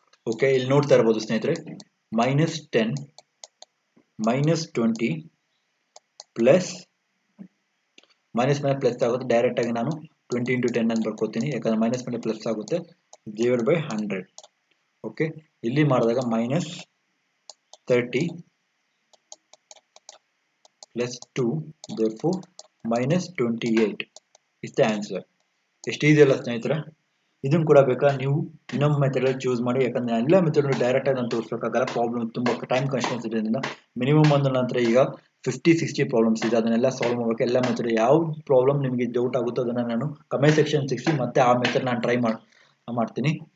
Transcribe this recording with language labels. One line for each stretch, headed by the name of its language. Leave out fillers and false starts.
Kannada: Okay, ಇಲ್ಲಿ ನೋಡ್ತಾ ಇರಬಹುದು ಸ್ನೇಹಿತರೆ, -10 -20 ಪ್ಲಸ್ ಮೈನಸ್ ಮೇಲೆ ಪ್ಲಸ್ ಆಗುತ್ತೆ. ಡೈರೆಕ್ಟ್ ಆಗಿ ನಾನು 20 into 10 ಅಂತ ಬರ್ಕೋತೀನಿ, ಯಾಕಂದ್ರೆ ಮೈನಸ್ ಮೇಲೆ ಪ್ಲಸ್ ಆಗುತ್ತೆ, ಡಿವೈಡ್ ಬೈ 100. ಓಕೆ, ಇಲ್ಲಿ ಮಾಡಿದಾಗ -30 plus 2,
English: therefore -28 is the answer.
Kannada: ಎಷ್ಟು ಈಸಿ ಅಲ್ಲ ಸ್ನೇಹಿತರೆ? ಇದನ್ನು ಕೂಡ ಬೇಕಾ ನೀವು ಇನ್ನೊಂದು ಮೆಥಡ್ ಚೂಸ್ ಮಾಡಿ, ಯಾಕಂದ್ರೆ ಎಲ್ಲ ಮೆಥಡ್ ಡೈರೆಕ್ಟ್ ಆಗಿ ನಾನು ತೋರಿಸಬೇಕಾಗಲ್ಲ, ಪ್ರಾಬ್ಲಮ್ ತುಂಬಾ ಟೈಮ್ ಕನ್ಸ್ಟೆನ್ಸ್ ಇರೋದ್ರಿಂದ. ಮಿನಿಮಮ್ ಒಂದು ನಂತರ ಈಗ 50-60 ಪ್ರಾಬ್ಲಮ್ಸ್ ಇದೆ, ಅದನ್ನೆಲ್ಲ ಸಾಲ್ವ್ ಮಾಡಬೇಕು. ಎಲ್ಲ ಮೆಥಡ್ ಯಾವ ಪ್ರಾಬ್ಲಮ್ ನಿಮಗೆ ಡೌಟ್ ಆಗುತ್ತೋ ಅದನ್ನು ನಾನು ಕಮೆಂಟ್ ಸೆಕ್ಷನ್ ಸಿಕ್ಸಿ ಮತ್ತೆ ಆ ಮೆಥಡ್ ನಾನು ಟ್ರೈ ಮಾಡ್ತೀನಿ.